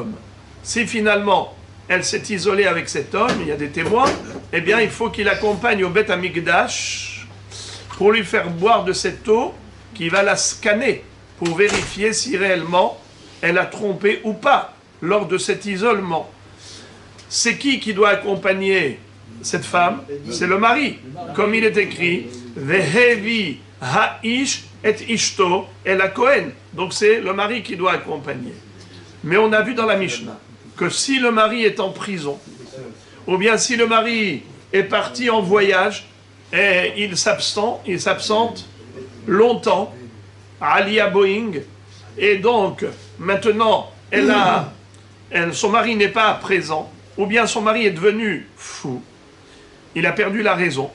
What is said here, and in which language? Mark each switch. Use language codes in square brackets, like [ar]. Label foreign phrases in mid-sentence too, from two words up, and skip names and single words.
[fr] » Si finalement elle s'est isolée avec cet homme, il y a des témoins, eh bien il faut qu'il accompagne au Beth Amikdash pour lui faire boire de cette eau qui va la scanner pour vérifier si réellement elle a trompé ou pas lors de cet isolement. C'est qui doit accompagner cette femme? C'est le mari. Comme il est écrit, [he] והביא האיש את אשתו אל הכהן. [fr] Donc c'est le mari qui doit accompagner. Mais on a vu dans la Mishnah que si le mari est en prison, ou bien si le mari est parti en voyage et il s'absente longtemps, Alia Boeing, et donc maintenant son mari n'est pas présent, ou bien son mari est devenu fou, il a perdu la raison.